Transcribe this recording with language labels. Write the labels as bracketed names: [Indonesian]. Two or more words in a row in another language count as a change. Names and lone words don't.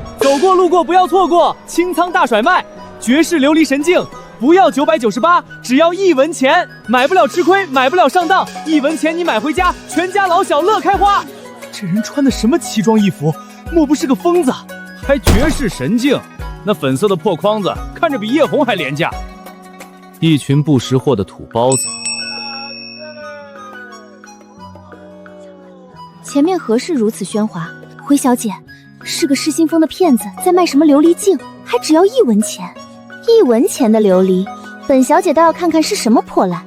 [Chinese] 有过路過不要錯過，清倉大甩賣，絕世琉璃神鏡，不要998，只要1文錢，買不了吃虧，買不了上當，1文錢你買回家，全家老小樂開花。這人穿的什麼奇裝異服，莫不是個瘋子？還絕世神鏡，那粉色的破框子看着比葉紅還廉價。一群不識貨的土包子。前面何事如此喧嘩？回小姐，是個失心瘋的騙子，在賣什麼琉璃鏡，還只要1文錢，1文錢的琉璃，本小姐倒要看看是什麼破爛。